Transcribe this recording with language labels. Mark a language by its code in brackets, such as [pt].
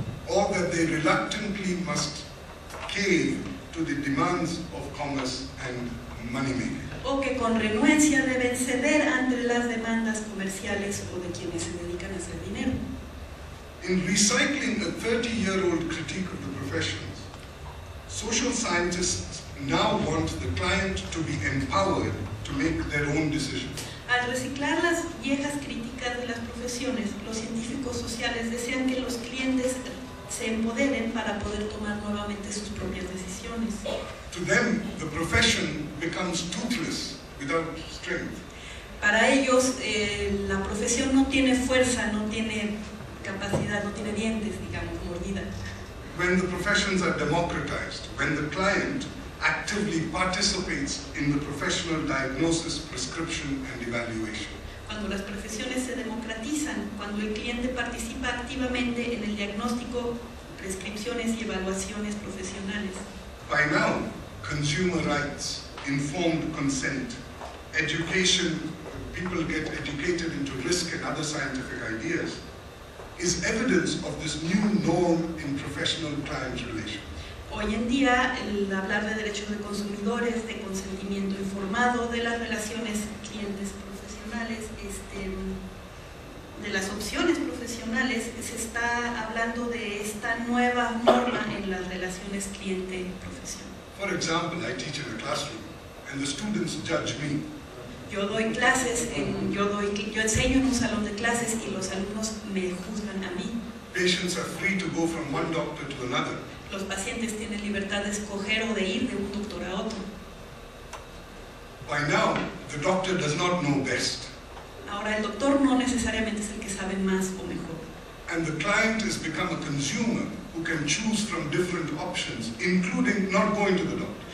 [en] or that they reluctantly must cave to the demands of commerce and money-making. [es] o que con renuencia deben ceder ante las demandas comerciales o de quienes se dedican a hacer dinero. [en] In recycling a 30-year-old critique of the professions, social scientists now want the client to be empowered to make their own decisions. [es] Al reciclar las viejas críticas de las profesiones, los científicos sociales desean que los clientes se empoderen para poder tomar nuevamente sus propias decisiones. [en] To them, the profession becomes toothless without strength. [es] Para ellos, la profesión no tiene fuerza, no tiene capacidad, no tiene dientes, digamos, mordida. [en] When the professions are democratized, when the client actively participates in the professional diagnosis, prescription, and evaluation. [es] Cuando las profesiones se democratizan, cuando el cliente participa activamente en el diagnóstico, prescripciones y evaluaciones profesionales. [en] By now, consumer rights, informed consent, education, people get educated into risk and other scientific ideas, is evidence of this new norm in professional-client relations. [es] Hoy en día, el hablar de derechos de consumidores, de consentimiento informado, de las relaciones clientes profesionales, de las opciones profesionales, se está hablando de esta nueva norma en las relaciones cliente-profesión. [en] For example, I teach in a classroom, and the students judge me. [es] Yo doy clases, yo enseño en un salón de clases y los alumnos me juzgan a mí. [en] Patients are free to go from one doctor to another. [es] Los pacientes tienen libertad de escoger o de ir de un doctor a otro. [en] By now, the doctor does not know best. [es] Ahora, el doctor no necesariamente es el que sabe más o mejor. [en] And the client has become a consumer who can choose from different options, including not going to the doctor.